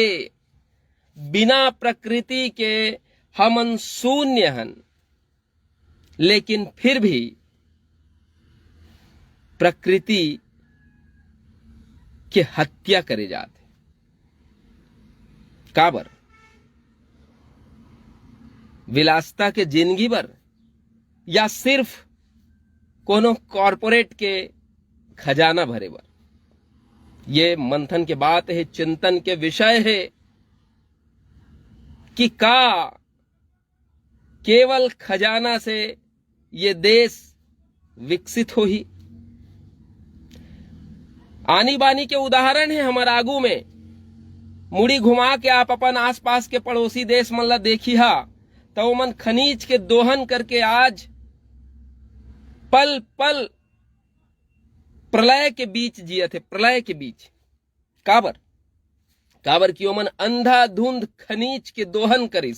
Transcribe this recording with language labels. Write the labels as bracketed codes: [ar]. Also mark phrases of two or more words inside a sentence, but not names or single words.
[hne] बिना प्रकृति के हमन शून्य हन, लेकिन फिर भी प्रकृति के हत्या करे जाते। काबर? विलासता के जिंदगी बर, या सिर्फ कोनो कॉरपोरेट के खजाना भरे बर? ये मंथन के बात है, चिंतन के विषय है कि का केवल खजाना से ये देश विकसित हो ही? आनी बानी के उदाहरण है हमारे आगू में। मुड़ी घुमा के आप अपन आसपास के पड़ोसी देश मन ला देखी हा, तो मन खनीज के दोहन करके आज पल पल प्रलय के बीच जियत है, प्रलय के बीच। काबर? काबर कि ओमन अंधाधुंध खनीज के दोहन करिस।